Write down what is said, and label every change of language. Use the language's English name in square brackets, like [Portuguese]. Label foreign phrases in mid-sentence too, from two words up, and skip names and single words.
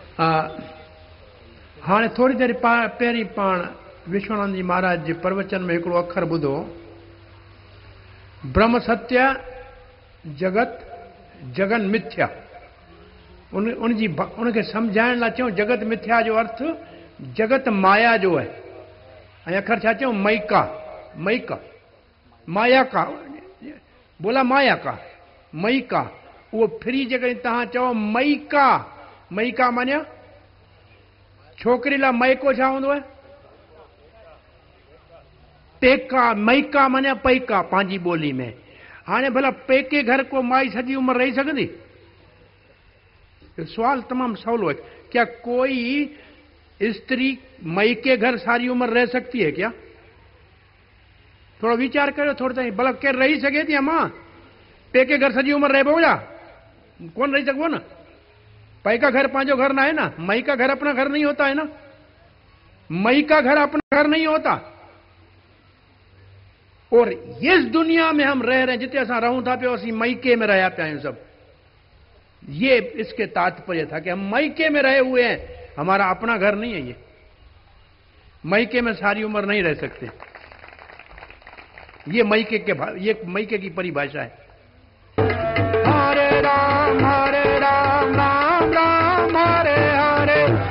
[Sindhi] हाँ थोड़ी देर पहिरीं पाण विश्वानंद जी महाराज जे प्रवचन में हिकिड़ो अखर ॿुधो, [Sanskrit] ब्रह्म सत्य जगत जगन मिथ्या। [Sindhi] उनके समझाइण लाइ चयूं जगत मिथ्या जो अर्थ जगत माया जो है। ऐं अखर छा चयूं? मयिका। [Hindi] मयिका माया का, बोला माया का, मयिका। [Sindhi] वो फ्री जगह तव्हां चओ मयिका, मयिका मानिया छोकिरी लाइ मयको छा हूंदो आहे? पेका। मयिका मानिया पैका पंहिंजी ॿोली में। हाणे भला पेके घर को माई सॼी उम्र रही सघंदी? सवाल तमाम सवलो है। [Hindi] क्या कोई स्त्री मयके घर सारी उम्र रह सकती है क्या? [Sindhi] थोड़ा विचार करो थोड़ा ताईं। भला केर रही सके थी? मां पेके घर सॼी उम्र रहिबो छा? कोन रही सघबो न। [Hindi] पैका घर पांचो घर ना है ना, मई का घर अपना घर नहीं होता है ना, मई का घर अपना घर नहीं होता। और इस दुनिया में हम रह रहे हैं [Sindhi] जिते असा रहूं था पे असी मईके में रहा पे सब। [Hindi] ये इसके तात्पर्य था कि हम मईके में रहे हुए हैं, हमारा अपना घर नहीं है। ये मईके में सारी उम्र नहीं रह सकते। ये मईके की परिभाषा है। [Sanskrit] हरे राम राम राम हरे हरे,